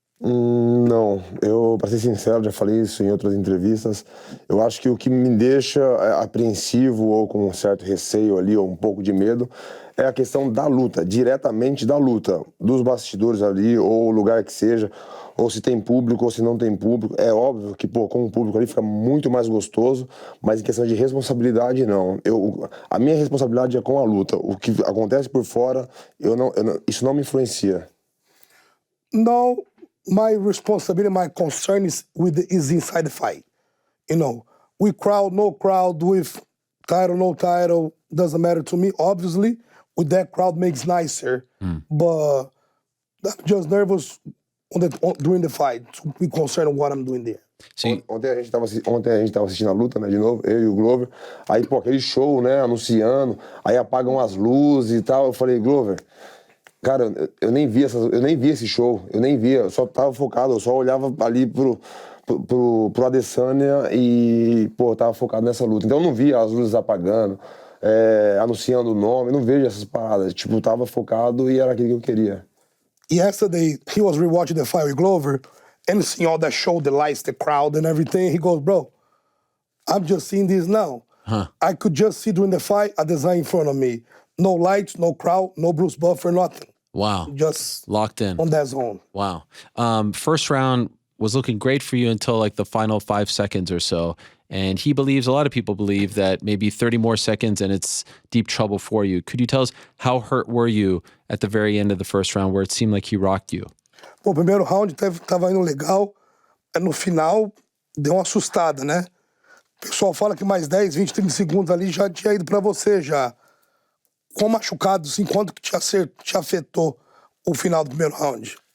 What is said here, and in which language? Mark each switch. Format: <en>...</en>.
<pt>Não, pra ser sincero, já falei isso em outras entrevistas, eu acho que o que me deixa apreensivo ou com um certo receio ali, ou um pouco de medo, é a questão da luta, diretamente da luta, dos bastidores ali, ou o lugar que seja, ou se tem público ou se não tem público. É óbvio que, com o público ali fica muito mais gostoso, mas em questão de responsabilidade, não. A minha responsabilidade é com a luta. O que acontece por fora, isso não me influencia.</pt> <en>No, my responsibility, my concern is inside the fight. You know, with crowd, no crowd, with title, no title, doesn't matter to me. Obviously, with that crowd makes nicer, but I'm just nervous during the fight, to be concerned with what I'm doing there.</en> <pt>Sim. Ontem a gente tava assistindo a luta, né, de novo, eu e o Glover, aí, aquele show, né, anunciando, aí apagam as luzes e tal, eu falei, Glover, cara, eu nem vi esse show, eu só tava focado, eu só olhava ali pro Adesanya e, tava focado nessa luta, então eu não via as luzes apagando, anunciando o nome, eu não vejo essas paradas, tipo, tava focado e era aquilo que eu queria.</pt> <en>Yesterday, he was rewatching the fight with Glover and seeing all that show, the lights, the crowd and everything. He goes, bro, I'm just seeing this now. I could just see during the fight a design in front of me. No lights, no crowd, no Bruce Buffer, nothing. Wow. Just locked in. On that zone. Wow. First round was looking great for you until like the final 5 seconds or so. And a lot of people believe that maybe 30 more seconds and it's deep trouble for you. Could you tell us how hurt were you at the very end of the first round where it seemed like he rocked you?</en> <pt>Pô, o primeiro round tava indo legal. No final, deu uma assustada, né? O pessoal fala que mais 10, 20, 30 segundos ali já tinha ido pra você já. Quão machucado, assim, quanto que te afetou o final do primeiro round?</pt>